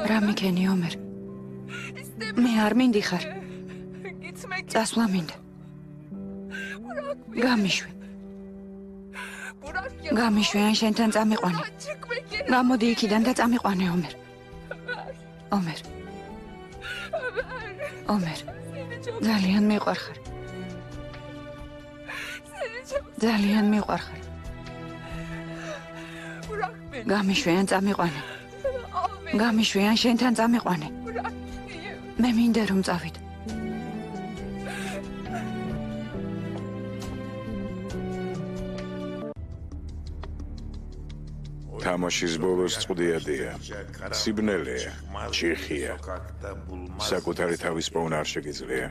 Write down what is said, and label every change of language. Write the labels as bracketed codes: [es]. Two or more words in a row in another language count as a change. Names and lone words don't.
[ka] რა მიქენი ომერ? მე არ მინდიხარ. [tr] Gitmek [ka] წასვლა მინდა. გამიშვი. [tr] bırak ya. [ka] გამიშვი ან შენთან წამიყვანე. [tr] Çıkmak yerine. [ka] გამოდი იქიდან და წამიყვანე ომერ. ომერ. ომერ. [tr] Seni çok, [ka] ძალიან მიყვარხარ. [tr] seni çok. [ka] ძალიან მიყვარხარ. [tr] Bırak beni. [ka] გამიშვი ან წამიყვანე. [tr] Al beni. [ka] გამიშვი ან შენთან წამიყვანე. [tr] Bırak gideyim. [ka] მე მინდა რომ წავიდე. თამაშის ბოლოს წვდიადია. სიბნელეა, ჭიხია. საკუთარი თავის პოვნა არ შეგიძლია.